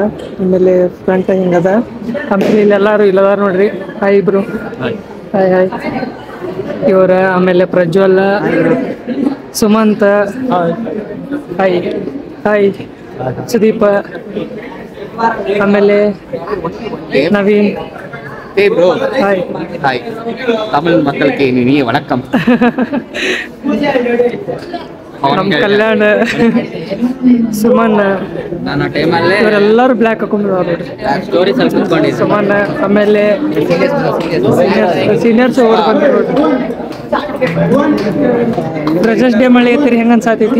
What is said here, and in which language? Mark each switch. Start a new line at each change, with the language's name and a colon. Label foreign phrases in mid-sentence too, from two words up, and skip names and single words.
Kannada: ಆಮೇಲೆ ಫ್ರಂಟ್ ಹಿಂಗದ. ಆಮೇಲೆ ಇಲ್ಲೆಲ್ಲರೂ ಇಲ್ಲದಾರ ನೋಡ್ರಿ. ಹಾಯ್ ಇಬ್ರು, ಹಾಯ್ ಹಾಯ್ ಇವ್ರ. ಆಮೇಲೆ ಪ್ರಜ್ವಲ್, ಸುಮಂತ್, ಹಾಯ್ ಹಾಯ್ ಸುದೀಪ, ಆಮೇಲೆ ನವೀನ್.
English: Hey bro. Hi.
Tamil: Hi. Tamil மக்களுக்கு இனிய வணக்கம்.
Kannada: ನಮ್ಮ ಕಲ್ಯಾಣ, ಸುಮನ್, ನಾನು ಟೈಮಲ್ಲೇ ಇವರೆಲ್ಲರೂ ಬ್ಲ್ಯಾಕ್ ಹಾಕೊಂಡಿದ್ದಾರೆ ನೋಡ್ರಿ. ಸ್ಟೋರಿ ಸ್ವಲ್ಪ ಕುತ್ಕೊಂಡಿದ್ದೆ. ಸುಮನ್, ಆಮೇಲೆ ಸೀನಿಯರ್ಸ್ ಓಡ್ ಬಂದ್ರು.
English: freshers day
Kannada: ಮಾಡ್ಲಿಕತ್ತೀರಿ, ಹೆಂಗೆ ಅನ್ಸಾತೈತಿ?